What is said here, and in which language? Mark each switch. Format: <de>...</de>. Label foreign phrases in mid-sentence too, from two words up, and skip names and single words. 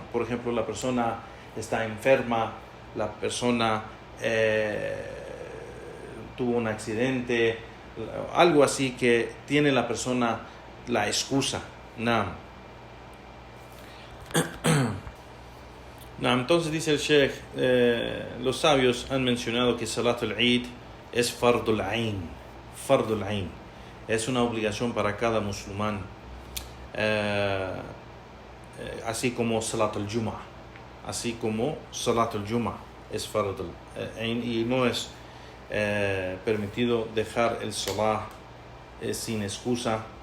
<es>Por ejemplo, la persona está enferma, la persona tuvo un accidente, algo así que tiene la persona la excusa. Naam. Entonces dice el Sheikh, los sabios han mencionado que</es> <ar>صلاة العيد</ar> <es>es</es> <ar>فرض عين. فرض عين</ar> <es>es una obligación para cada musulmán, así como</es> <ar>صلاة الجمعة,</ar> <es>es</es> <ar>فرض عين,</ar> <es>y no es permitido dejar el salah sin excusa</es>